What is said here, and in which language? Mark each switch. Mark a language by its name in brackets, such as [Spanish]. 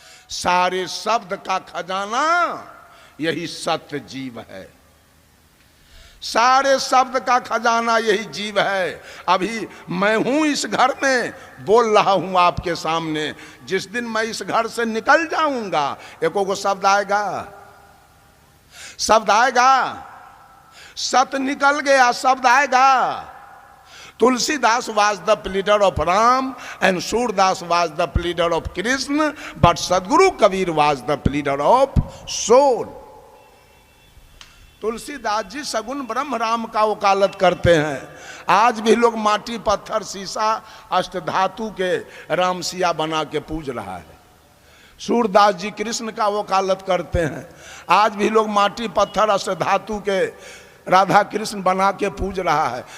[Hindi] सारे शब्द का खजाना यही सत्य जीव है, सारे शब्द का खजाना यही जीव है। अभी मैं हूं इस घर में बोल रहा हूं आपके सामने, जिस दिन मैं इस घर से निकल जाऊंगा एको को शब्द आएगा, शब्द आएगा, सत्य निकल गया शब्द आएगा। [English] Tulsidas was the pleader of Ram and Surdas was the pleader of Krishna, but Sadguru Kabir was the pleader of soul. [Hindi] Tulsidas ji सगुन ब्रह्म राम का वकालत करते हैं। आज भी लोग माटी पत्थर शीशा अष्टधातु के रामसिया बना के पूज रहा है। सूरदास जी कृष्ण का वकालत करते हैं। आज भी लोग माटी पत्थर अष्टधातु के राधा कृष्ण बना के पूज रहा है।